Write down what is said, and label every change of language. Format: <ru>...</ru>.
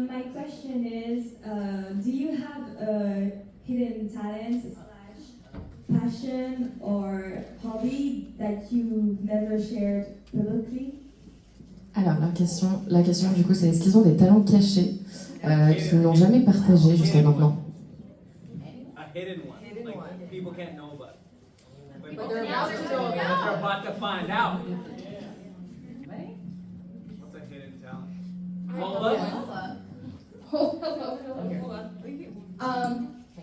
<en>My question is, do you have a hidden talent / passion or hobby that you've never shared publicly?</en> <fr>Alors la question du coup c'est est-ce qu'ils ont des talents cachés qu'ils n'ont jamais partagés jusqu'à maintenant?</fr> <en>A hidden one. Like people can't know about. But they're about to find out. What's a hidden talent? Lola? Hold on.</en>